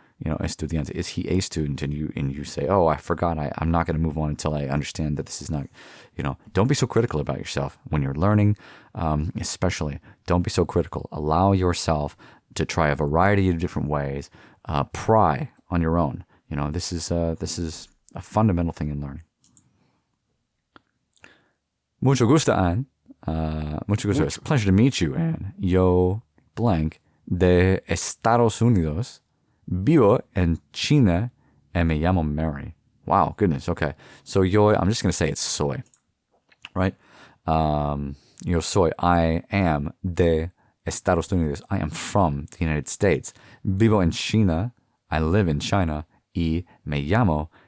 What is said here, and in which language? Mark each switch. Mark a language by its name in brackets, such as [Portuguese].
[English] Estudiante, is he a student? And you say, I forgot, I'm not going to move on until I understand that this is not, don't be so critical about yourself when you're learning, especially. Don't be so critical. Allow yourself to try a variety of different ways. Pry on your own. This is a fundamental thing in learning. [Spanish] Mucho gusto, Anne. Mucho gusto. [English] It's a pleasure to meet you, Anne. [Spanish] Yo blank de Estados Unidos. Vivo en China and me llamo Mary. [English] Wow, goodness. Okay. So yo, I'm just going to say it's soy, right? [Spanish] Yo soy. [English] I am [Spanish] de Estados Unidos. [English] I am from the United States. Vivo en China. I live in China. [Spanish] Y me llamo.